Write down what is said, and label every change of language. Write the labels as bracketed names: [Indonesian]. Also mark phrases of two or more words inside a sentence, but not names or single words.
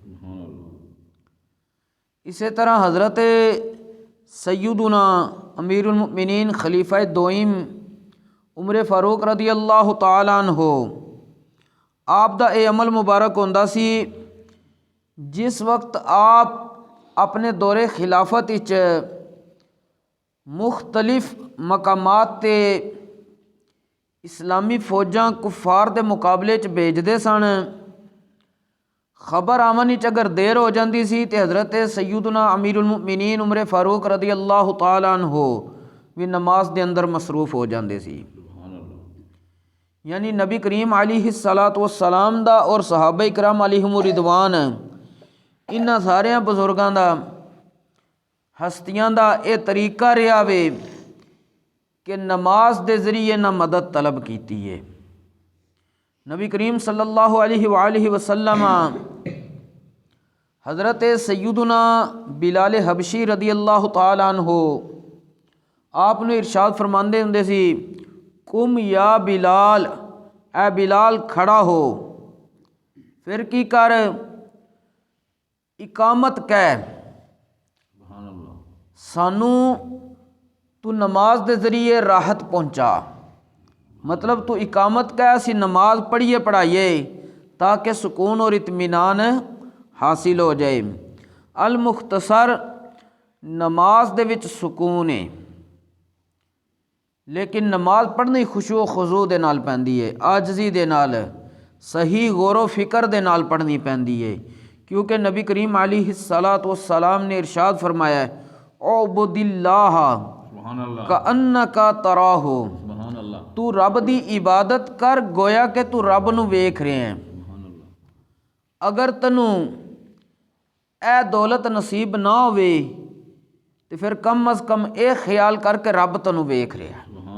[Punjabi] اسی طرح حضرت سیدنا امیر المؤمنین خلیفہ دوئم عمر فاروق [Arabic] رضی اللہ تعالی عنہ [Punjabi] آپ دا اے عمل مبارک ہوندا سی جس وقت آپ اپنے دور خلافت وچ مختلف مقامات تے اسلامی فوجاں کفار دے مقابلے چ بھیجدے سن. خبر آمن وچ اگر دیر ہو جاندی سی تے حضرت سیدنا امیر المؤمنین عمر فاروق [Arabic] رضی اللہ تعالی عنہ [Punjabi] بھی نماز دے اندر مصروف ہو جاندے سی. یعنی نبی کریم علیہ السلام دا اور صحابہ کرام [Arabic] علیہم رضوان [Punjabi] انہاں سارے بزرگاں دا ہستیاں دا اے طریقہ رہا وے کہ نماز دے ذریعے نہ مدد طلب کیتی ہے. نبی کریم [Arabic] صلی اللہ علیہ وآلہ وسلم [Punjabi] حضرت سیدنا بلال حبشی [Arabic] رضی اللہ تعالی عنہ [Punjabi] آپ نے ارشاد فرماندے ہوندے سی، [Arabic] قم یا بلال، [Punjabi] اے بلال کھڑا ہو. پھر کی کر، اقامت کہہ، سانو تو نماز دے ذریعے راحت پہنچا. مطلب تو اقامت کہہ، اسی نماز پڑھیے پڑھائیے تاکہ سکون اور اطمینان حاصل ہو جائے. المختصر نماز دے وچ سکون ہے، لیکن نماز پڑھنی خشوع و خضوع دے نال پیندی ہے، عاجزی دے نال، صحیح غور و فکر دے نال پڑھنی پیندی ہے. کیونکہ نبی کریم علیہ السلام نے ارشاد فرمایا ہے [Arabic] اعبد اللہ کأنک تراہ، [Punjabi] تو رب دی عبادت کر گویا کہ تو رب نو ویکھ رہے ہیں. اگر تنو اے دولت نصیب نہ ہوئے تو پھر کم از کم اے خیال کر کے رب تنو ویکھ رہے ہیں.